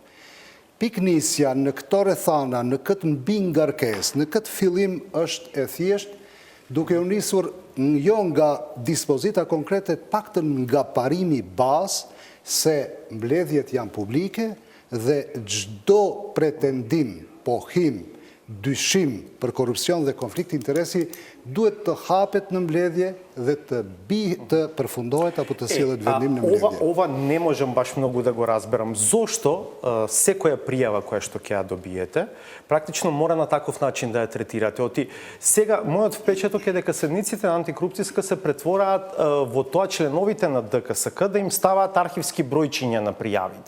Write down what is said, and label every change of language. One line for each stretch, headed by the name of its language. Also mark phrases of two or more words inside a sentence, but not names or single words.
Albanian: Piknisja në këto rrethana, në këtë mbingarkesë, në këtë fillim është e thjesht, duke u nisur jo nga dispozita konkrete, paktën nga parimi bazë se mbledhjet janë publike dhe çdo pretendim, pohim dyshim për korupcion dhe konflikt interesi duhet të hapet në mbledhje dhe të përfundohet apo të sillet vendim në mbledhje.
Macedonian: Ова не можам баш многу да го разберам. Зошто секоја пријава која што ќе ја добиете, практично мора на таков начин да ја третирате. Оти сега мојот впечаток е дека седниците на антикорупцијска се претвораат во тоа членовите на ДКСК да им ставаат архивски бројчиња на пријавите.